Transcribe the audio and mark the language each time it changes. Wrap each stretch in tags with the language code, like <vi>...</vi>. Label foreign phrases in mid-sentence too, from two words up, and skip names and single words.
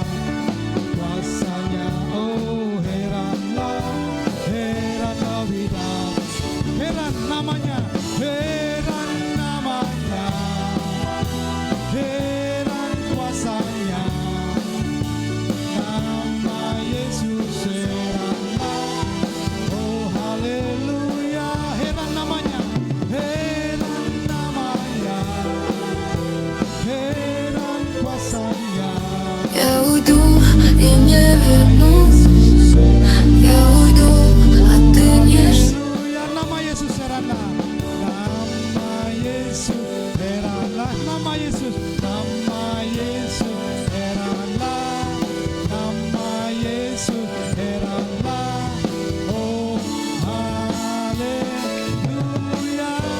<id>Kuasanya oh heranlah, heranlah bidaris, heran namanya, heran namanya, heran kuasanya, nama Yesus heranlah, oh haleluya, heran namanya, heran namanya, heran kuasanya.</id> <ru>Я уйду и не вернусь. Я уйду, а ты не жди.</ru> <id>Haleluya, nama Yesus heranlah. Nama Yesus heranlah. Nama Yesus. Nama Yesus heranlah. Nama Yesus heranlah. Oh haleluya.</id>